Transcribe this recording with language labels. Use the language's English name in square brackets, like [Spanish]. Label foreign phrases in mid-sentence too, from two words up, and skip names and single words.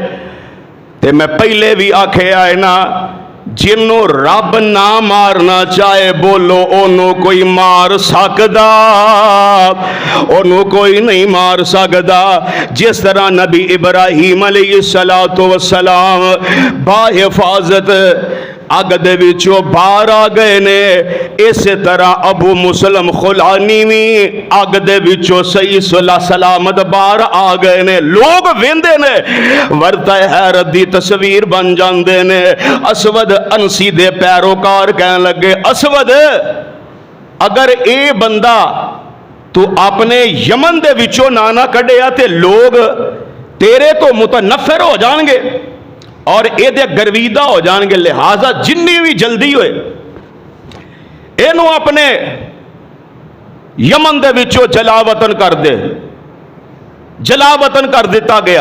[Punjabi] تے میں پہلے بھی آکھے آئے نا، جنوں رب نہ مارنا چاہے بولو انہوں کوئی مار سکدا، انہوں کوئی نہیں مار سکدا۔ جس طرح نبی ابراہیم علیہ السلام با حفاظت اگ دے وچوں باہر آ گئے نے، اسی طرح ابو مسلم خولانی بھی اگ دے وچوں صحیح سلامت باہر آ گئے نے۔ لوگ ویندے نے، ورتا حیرت دی تصویر بن جاندے نے۔ اسود انسی دے پیروکار کہنے لگے، اسود اگر اے بندہ تو اپنے یمن دے وچوں نانا کڈیا تے لوگ تیرے تو متنفر ہو جان گے اور اے دے گرویدہ ہو جان گے، لہذا جنی بھی جلدی ہوئے اینو اپنے یمن دے وچوں جلا وطن کر دے۔ جلا وطن کر دیتا گیا۔